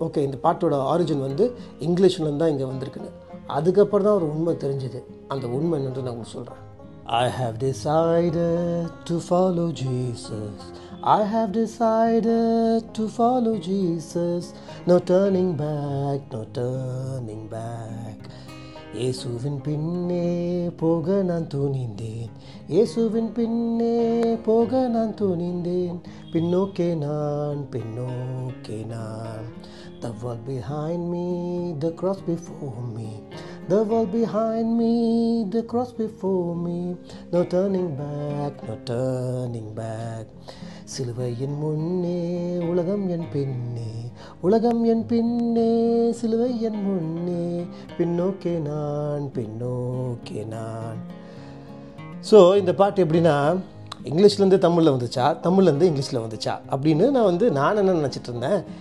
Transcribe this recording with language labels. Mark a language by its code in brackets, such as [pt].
[ta] Okay இந்த பாட்டோட origin வந்து இங்கிலீஷ்லேருந்து தான் இங்கே வந்திருக்குன்னு. அதுக்கப்புறம் தான் ஒரு உண்மை தெரிஞ்சுது. அந்த உண்மை என்னன்னு நான் உங்களுக்கு சொல்கிறேன். [en] I have decided to follow Jesus. I have decided to follow Jesus. No turning back, no turning back. [ta] இயேசுவின் பின்னே போக நான் துணிந்தேன், இயேசுவின் பின்னே போக நான் துணிந்தேன், பின்னோக்கே நான், பின்னோக்கே நான். [en] The world behind me, the cross before me. The world behind me, the cross before me. No turning back, no turning back. [ta] சிலுவை என் முன்னே, உலகம் என் பின்னே, உலகம் என் பின்னே, சிலுவை என் முன்னே, பின்னோக்கே நான், பின்னோக்கே நான். ஸோ இந்த பாட்டு எப்படின்னா இங்கிலீஷ்லேருந்து தமிழில் வந்துச்சா, தமிழ்லேருந்து இங்கிலீஷில் வந்துச்சா அப்படின்னு நான் என்ன நினச்சிட்டு இருந்தேன்.